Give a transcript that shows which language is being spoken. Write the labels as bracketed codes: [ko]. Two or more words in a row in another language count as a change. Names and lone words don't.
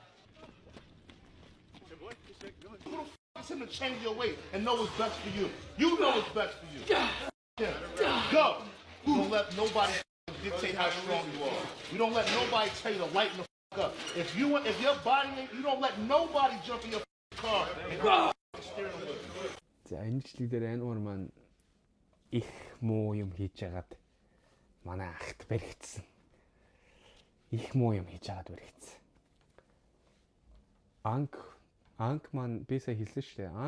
[en] Who the fuck is him to change your weight and know what's best for you? You know what's best for you. Go. You don't let nobody dictate how strong you are. You don't let nobody tell you to lighten the fuck up. If your body ain't, you don't let nobody jump in your car. [mn] За энэ бичлэг дээр Анвар маань их муу юм хийж яагаад манай ахт баригдсан. Их муу юм хийж яагаад баригдсан. Анк маань би сая хэлсэн шүү дээ.